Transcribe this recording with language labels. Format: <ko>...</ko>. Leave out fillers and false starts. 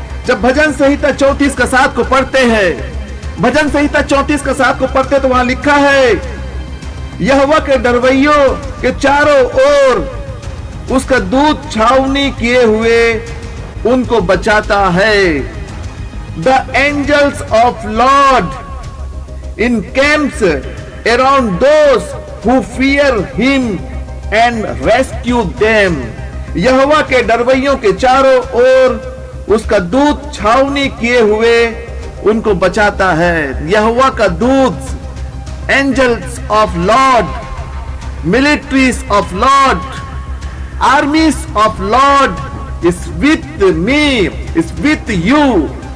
<hi>जब भजन संहिता 34 का 7 को पढ़ते हैं, भजन संहिता 34 का 7 को पढ़ते तो वहां लिखा है, यहोवा के डरवैयों के चारों ओर उसका दूत छावनी किए हुए उनको बचाता है।</hi> <en>The angels of lord encamps around those who fear him and rescue them।</en> <hi>यहोवा के डरवैयों के चारों ओर उसका दूत छावनी किए हुए उनको बचाता है। यहोवा का दूत,</hi> <en>Angels of lord, militaries of lord, armies of lord is with me, is with you.</en>